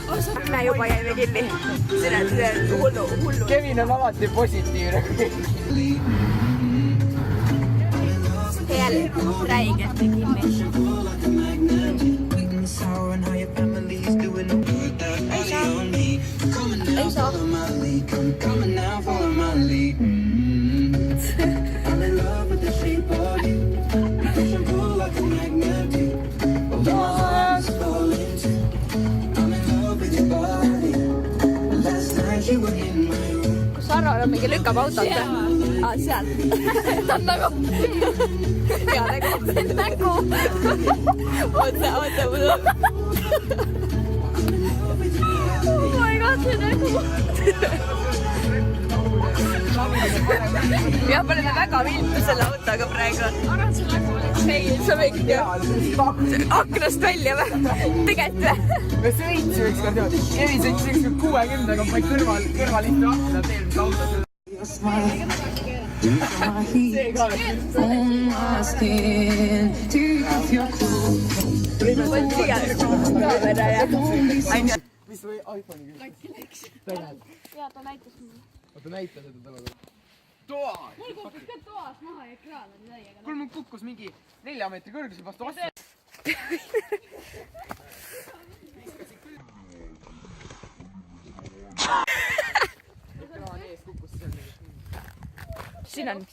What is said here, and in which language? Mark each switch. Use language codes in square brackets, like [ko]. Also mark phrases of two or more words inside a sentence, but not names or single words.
[et] Me juba jäime kinni. See on hullu. Kevin on alati positiivne. Jälle räigelt kinni. Ei saa. [en] Come on now, follow my lead. I'm in love with the shape of you. You push and pull like a magnet do. Although my heart's falling too. I'm in love with your body. Last night you were in my room. [et] kus Arvar on mingi lükkab autot või? Aa, seal. Ta on nagu... Hea nägu. Nägu. Oota. [en] Oh my god, [et] see nägu. Jah, me oleme väga viltu selle autoga praegu. arvad, see nägu oli see. Sa võiksid ju aknast välja või? Tegelikult või? me sõitsime ükskord niimoodi. Kevin sõitis ükskord 60-ga, ma kõrval istu akna eelmise autos. [en] Your smile. [et] See ka. [en] On my skin. Take off your clothes. [et] Kaamera ja... mis või iPhone'i küll? Läks. Jaa, ta näitas mulle. Oota, näita seda talle. Toas! mul kukkus ka toas maha ja ekraan oli täiega. kuule, mul kukkus mingi 4 meetri kõrgusel vastu vastu. Siin on...